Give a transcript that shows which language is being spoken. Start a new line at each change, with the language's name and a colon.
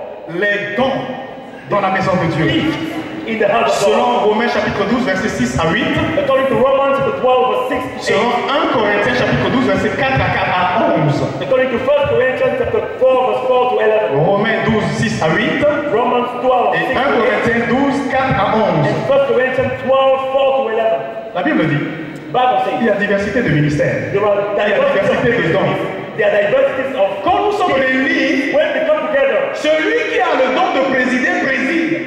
French: les dons dans la maison de Dieu.
English: In the house of
French: Selon
English: God.
French: Romains chapitre 12, versets 6 à 8.
English: According to Romans 12, verse 6 to 8.
French: Selon 1 Corinthiens chapitre 12, versets 4 à 11.
English: According to 1 Corinthians chapter 4, verse 4 to 11.
French: Romains 12, 6 à 8.
English: Romans 12,
French: Et
English: 6
French: 1
English: to 8.
French: Corinthiens 12, 4 à 11.
English: And 1 Corinthians 12, 4 to 11.
French: La Bible dit,
English: Bible says,
French: il y a diversité de ministères.
English: there are diversities of ministries. There are diversities of
French: Quand nous sommes réunis,
English: when we come together.
French: celui qui a le don de présider, préside.